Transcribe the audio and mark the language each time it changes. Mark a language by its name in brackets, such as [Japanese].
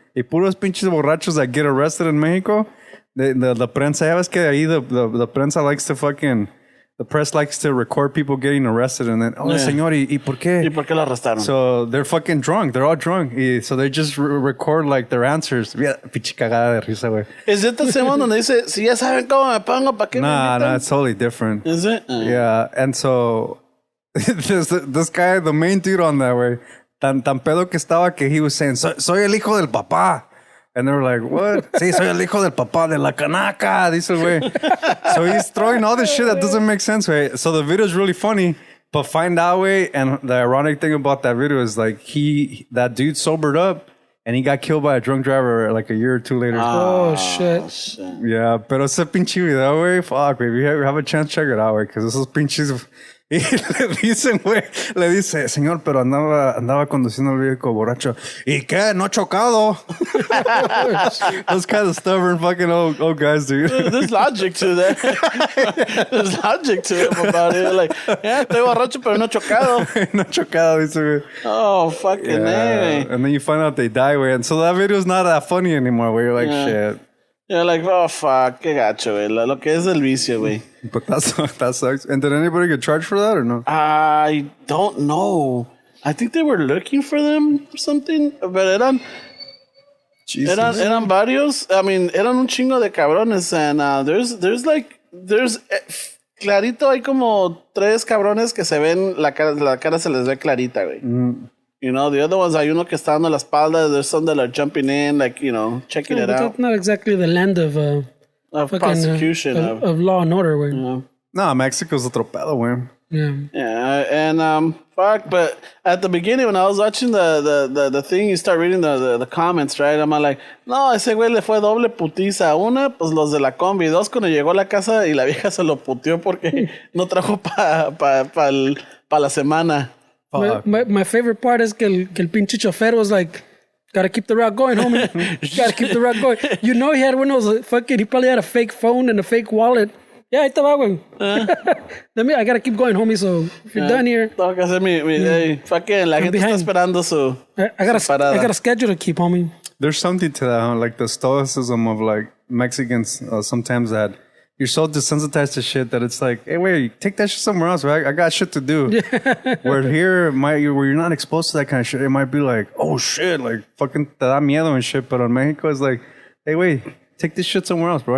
[Spanish] Y puros pinches borrachos [English] that get arrested in Mexico. The prensa, [Spanish] ya ves que ahí [English] the prensa likes to fucking... The press likes to record people getting arrested and then, [Spanish] señor, ¿y por qué? ¿Y por qué lo arrestaron? [English] So they're fucking drunk. They're all drunk. So they just record like their answers. [Spanish] Mira, pinche cagada de risa, güey. [English] Is it the same one [Spanish] donde dice, si ya saben cómo me pongo, ¿para qué me invitan? [English] Nah, it's totally different. Is it? Yeah, and so this guy, the main dude on that way, [Spanish] tan pedo que estaba que [English] he was saying, [Spanish] soy el hijo del papá. [English] And they were like, what? [Spanish] Sí, soy el hijo del papá de la canaca, dice el güey. [English] So he's throwing all this shit that doesn't make sense, right? So the video is really funny, but find out, way, and the ironic thing about that video is like that dude sobered up and he got killed by a drunk driver like a year or 2 later. Oh, shit. Yeah, [Spanish] pero ese pinche video, güey, [English] fuck, güey. If you have a chance, check it out, güey, because [Spanish] esos pinches... Y le dice, señor, pero andaba conduciendo el vehículo borracho. ¿Y qué? ¿No chocado? [English] Those kind of stubborn fucking old guys, dude. There's logic to that. There's logic to it about it. Like, yeah, [Spanish] estoy borracho, pero no chocado. No chocado, dice, güey. [English] Oh, fucking yeah. And then you find out they die, güey. And so that video is not that funny anymore, where you're like, shit. You're like, oh, fuck, [Spanish] qué gacho, güey. Lo que es el vicio, güey. [English] But that sucks. And did anybody get charged for that or no? I don't know. I think they were looking for them or something. [Spanish] But eran varios. [English] I mean, [Spanish] eran un chingo de cabrones. [English] And there's [Spanish] clarito, hay como 3 cabrones que se ven, la cara se les ve clarita, güey. [English] You know, the other ones, [Spanish] hay uno que está dando la espalda. [English] There's some that are jumping in, like, you know, checking it out. That's not exactly the land of prosecution. Of law and order, güey. [Spanish] No, Mexico's otro pedo, güey. [English] Yeah. And fuck, but at the beginning when I was watching the thing, you start reading the comments, right? I'm like, [Spanish] no, ese güey le fue doble putiza. Una, pues los de la combi. Dos, cuando llegó a la casa y la vieja se lo puteó porque no trajo pa la semana. [English] My favorite part is [Spanish] que el pinche chofer [English] was like, gotta keep the route going, homie. Gotta keep the route going. You know he had one of those he probably had a fake phone and a fake wallet. Yeah, [Spanish] ahí te va, güey. [English] I gotta keep going, homie, so if you're done here. [Spanish] Tengo que hacer mi fucking, la gente está esperando su [English] I got a schedule to keep, homie. There's something to that, huh? Like the stoicism of like Mexicans sometimes that you're so desensitized to shit that it's like, hey, wait, take that shit somewhere else, right? I got shit to do. Where here, where you're not exposed to that kind of shit, it might be like, oh shit, like fucking [Spanish] te da miedo [English] and shit. But on Mexico, it's like, hey, wait, take this shit somewhere else, bro.